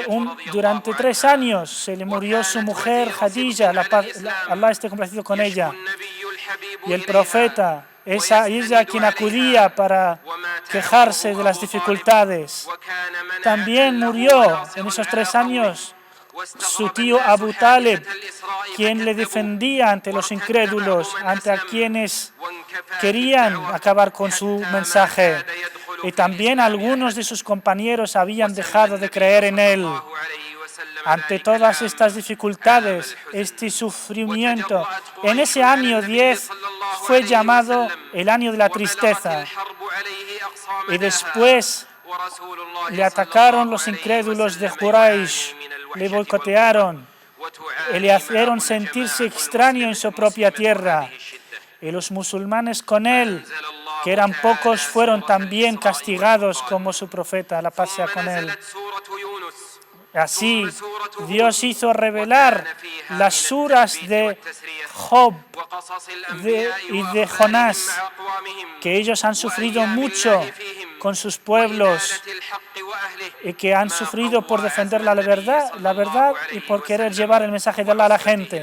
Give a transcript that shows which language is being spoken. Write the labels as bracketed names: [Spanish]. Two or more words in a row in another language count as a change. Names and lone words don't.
[Arabic] خديجة رضي [Spanish] durante [Arabic] الله [Spanish] 3 [Arabic] عنها. [Spanish] años se le murió su [Arabic] وكانت [Spanish] mujer [Arabic] وزير [Spanish] Khadija, [Arabic] صدق على الإسلام. [Spanish] Allah esté complacido con [Arabic] يشكو [Spanish] ella. [Arabic] النبي الحبيب [Spanish] Y el [Arabic] إليها [Spanish] profeta, ella [Arabic] ويستند [Spanish] quien [Arabic] عليها. [Spanish] acudía para [Arabic] ومات [Spanish] quejarse de [Arabic] أبوه [Spanish] las [Arabic] أبو طالب [Spanish] dificultades. [Arabic] وكان مناعة [Spanish] También [Arabic] له [Spanish] murió [Arabic] وناصرا [Spanish] en esos [Arabic] على [Spanish] 3 [Arabic] قومه. [Spanish] años su [Arabic] واستغرب [Spanish] tío [Arabic] الناس [Spanish] Abu Talib, [Arabic] حادثة الإسراء [Spanish] quien le [Arabic] فكذبوه. [Spanish] defendía ante los [Arabic] وارتد [Spanish] incrédulos, [Arabic] بعض من [Spanish] ante [Arabic] أسلم. [Spanish] quienes [Arabic] وانكفى [Spanish] querían [Arabic] بالدعوة [Spanish] acabar con su [Arabic] حتى ما [Spanish] mensaje. [Arabic] كاد يدخل [Spanish] Y [Arabic] في [Spanish] también [Arabic] الإسلام [Spanish] algunos [Arabic] أحد. [Spanish] de sus compañeros habían [Arabic] وسن [Spanish] dejado de [Arabic] النبي [Spanish] creer en [Arabic] صلى [Spanish] él. [Arabic] الله عليه وسلم [Spanish] Ante [Arabic] ذلك [Spanish] todas [Arabic] العام [Spanish] estas dificultades, [Arabic] عام الحزن. [Spanish] este sufrimiento, [Arabic] وتجرأت [Spanish] en [Arabic] قريش [Spanish] ese [Arabic] على [Spanish] año [Arabic] النبي [Spanish] 10 [Arabic] صلى الله [Spanish] fue [Arabic] عليه [Spanish] llamado [Arabic] وسلم. [Spanish] el año de la [Arabic] وبلغت [Spanish] tristeza. [Arabic] الحرب عليه أقصى [Spanish] Y [Arabic] مداها. [Spanish] después [Arabic] ورسول الله [Spanish] le [Arabic] صلى [Spanish] atacaron [Arabic] الله [Spanish] los [Arabic] عليه [Spanish] incrédulos de [Arabic] وسلم [Spanish] Quraysh, [Arabic] يعاني من [Spanish] le [Arabic] الوحشة [Spanish] boicotearon [Arabic] والقلق. [Spanish] y le hicieron sentirse extraño en su propia tierra. Y los musulmanes con él, que eran pocos, fueron también castigados como su profeta, la paz sea con él. Así, Dios hizo revelar las suras de Job y de Jonás, que ellos han sufrido mucho con sus pueblos y que han sufrido por defender la verdad y por querer llevar el mensaje de Allah a la gente.